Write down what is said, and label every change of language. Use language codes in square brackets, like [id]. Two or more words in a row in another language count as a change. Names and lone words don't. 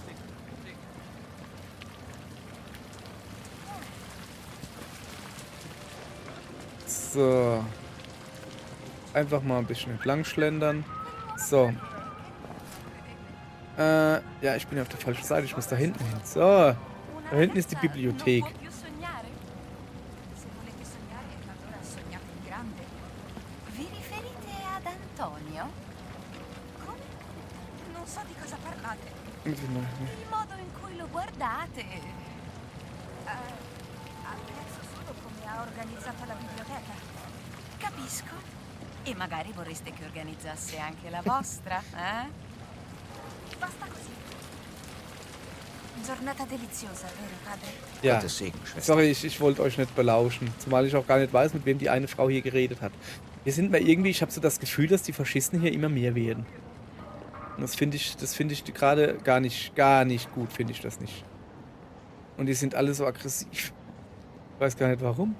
[de] So. Einfach mal ein bisschen entlang schlendern. So. Ja, ich bin auf der falschen Seite. Ich muss da hinten hin. So. Da hinten ist die Bibliothek. [it] Vi riferite ad Antonio? Come? Non so di cosa parlate. Il modo in cui lo guardate. Apprezzo solo come ha organizzato la biblioteca. Capisco. E magari vorreste che organizzasse anche la vostra, eh? Basta così. Giornata deliziosa, vero padre? [de] Ja. Gottes Segen, Schwester. Sorry, ich wollte euch nicht belauschen. Zumal ich auch gar nicht weiß, mit wem die eine Frau hier geredet hat. Wir sind mal irgendwie, ich habe so das Gefühl, dass die Faschisten hier immer mehr werden. Und das finde ich gerade gar nicht gut, finde ich das nicht. Und die sind alle so aggressiv. Ich weiß gar nicht warum.